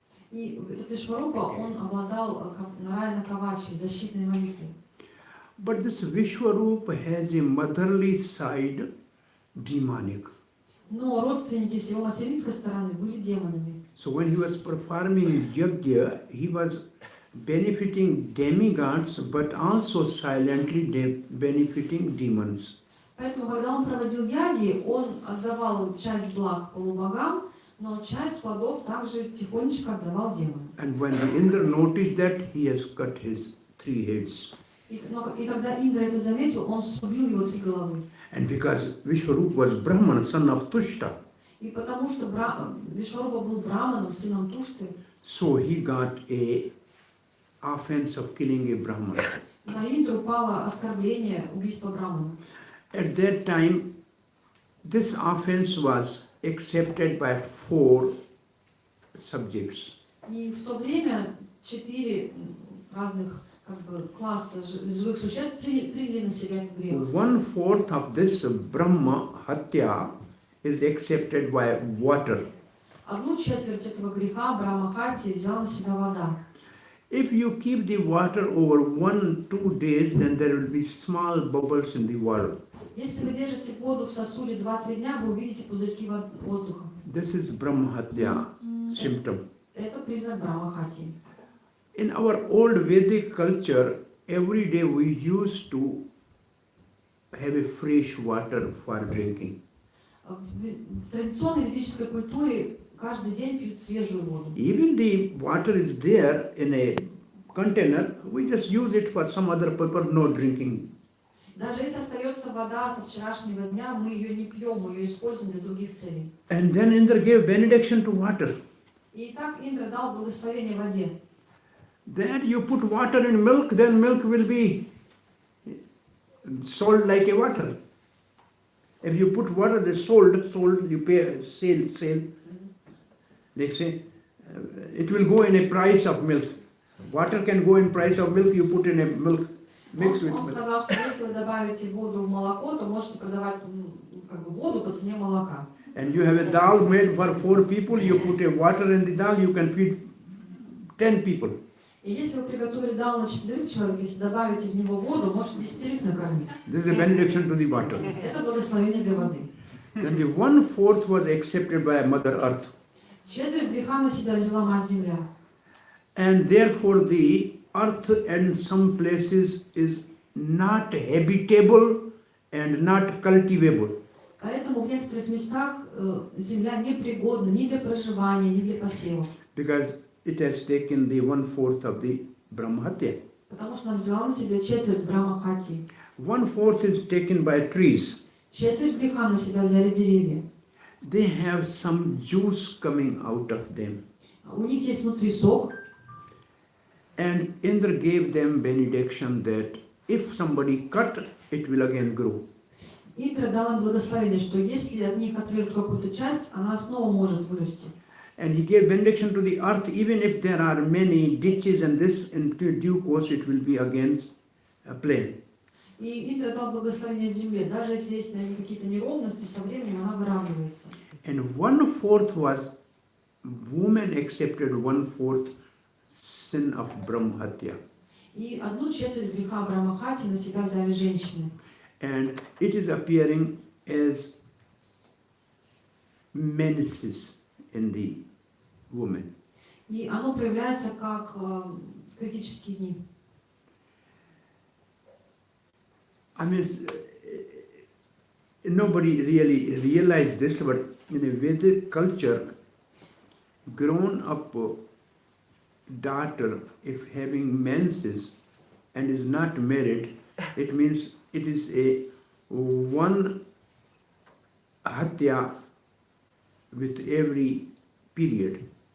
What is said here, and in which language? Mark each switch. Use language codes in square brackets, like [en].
[ru] И этот Вишварупа, он обладал Нараяна Кавачи, защитной молитвой. [en] But this Vishwarupa has a motherly side demonic. [ru] Но родственники с его материнской стороны были демонами. [en] So when he was performing yajna, he was benefiting demigods, but also silently benefiting demons. [ru] Поэтому, когда он проводил яги, он отдавал часть благ полубогам, но часть плодов также тихонечко отдавал демонам. [en] And when the Indra noticed that, he has cut his 3 heads. [ru] И когда Индра это заметил, он срубил его 3 головы. [en] And because Vishwarupa was Brahman, son of Tushta, [ru] И потому что Вишварупа был браманом, сыном Тушты, [en] so he got a offense of killing a Brahman. [ru] на Индру пало оскорбление убийства брамана. [en] At that time, this offense was accepted by 4 subjects. [ru] И в то время 4 разных класса живых существ приняли на себя этот грех. [en] 1/4 of this Brahma Hatya is accepted by water. [ru] 1/4 этого греха Брамахати взяла на себя вода. [en] If you keep the water over 1-2 days, then there will be small bubbles in the water. [ru] Если вы держите воду в сосуде 2-3 дня, вы увидите пузырьки воздуха. [en] This is Brahma Hatya symptom. [ru] Это признак Брамахати. [en] In our old Vedic culture, every day we used to have a fresh water for drinking. [ru] В традиционной ведической культуре каждый день пьют свежую воду. [en] Even the water is there in a container, we just use it for some other purpose, no drinking. [ru] Даже если остается вода со вчерашнего дня, мы ее не пьем, мы ее используем для других целей. [en] And then Indra gave benediction to water. [ru] И так Индра дал благословение воде. [en] That you put water in milk, then milk will be sold like a water. If you put water, they sold, you pay, sale. They say, it will go in a price of milk. Water can go in price of milk, you put in a milk, mix with [ru] Он [en] milk. [ru] сказал, что если вы добавите воду в молоко, то можете продавать как бы, воду по цене молока. [en] And you have a dal made for 4 people, you put a water in the dal, you can feed 10 people. [ru] И если вы приготовили дал на 4 человек, если добавите в него воду, можете 10 накормить. [en] This is a benediction to the water. [ru] Это благословение для воды. [en] Then the 1/4 was accepted by Mother Earth. [ru] Четверть греха на себя взяла Мать Земля. [en] And therefore the earth in some places is not habitable and not cultivable. [ru] Поэтому в некоторых местах земля непригодна ни для проживания, ни для посевов. [en] Because it has taken the 1/4 of the Brahmahatya. [ru] Потому что она взяла на себя четверть Брахмахати. [en] 1/4 is taken by trees. [ru] Четверть греха на себя взяли деревья. [en] They have some juice coming out of them. [ru] У них есть внутри сок. [en] And Indra gave them benediction that if somebody cut, it will again grow. [ru] Индра дал им благословение, что если от них отрежут какую-то часть, она снова может вырасти. [en] And he gave benediction to the earth, even if there are many ditches and this, in due course it will be again plain. [ru] И Индра дал благословение земле. Даже если есть на ней какие-то неровности, со временем она выравнивается. [en] And 1/4 was, woman accepted 1/4 sin of Brahmahatya. [ru] И одну четверть греха Брахмахати на себя взяли женщины. [en] And it is appearing as menaces in the woman. [ru] И оно проявляется как критические дни. [en] I mean, nobody really realized this, but in a Vedic culture, grown up daughter, if having menses and is not married, it means it is a one hatya with every period.